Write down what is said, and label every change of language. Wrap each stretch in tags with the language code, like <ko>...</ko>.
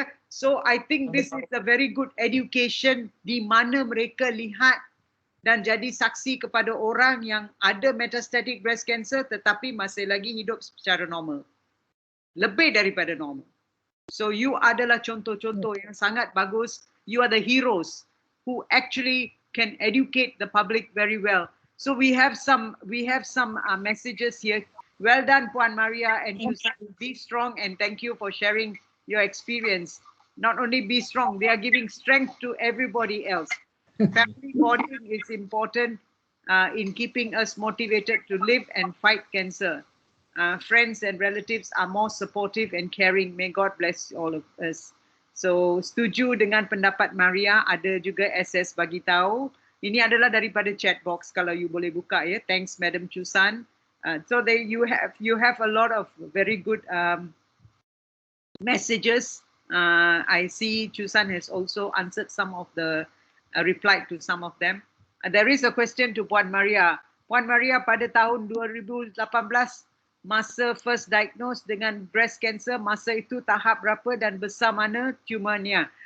<en>So I think this is a very good education</en> <ms>di mana mereka lihat dan jadi saksi kepada orang yang ada metastatic breast cancer tetapi masih lagi hidup secara normal. Lebih daripada normal. So you adalah contoh-contoh yang sangat bagus.</ms> <en>You are the heroes who actually can educate the public very well. So we have some messages here. Well done, Puan Maria and Chu San. Be strong and thank you for sharing your experience. Not only be strong, they are giving strength to everybody else. Family bonding is important in keeping us motivated to live and fight cancer. Friends and relatives are more supportive and caring. May God bless all of us. So</en> <ms>setuju dengan pendapat</ms> <en>Maria.</en> <ms>Ada juga SS bagi tahu. Ini adalah daripada chat box kalau you boleh buka ya.</ms> <en>Thanks Madam Chu San. So you have a lot of very good messages. I see Chu San has also answered some of the replied to some of them. There is a question to Puan Maria.</en> <ms>Puan Maria, pada tahun 2018 masa</ms> <en>first diagnosed</en> <ms>dengan breast cancer, masa itu tahap berapa dan besar mana tumornya?</ms>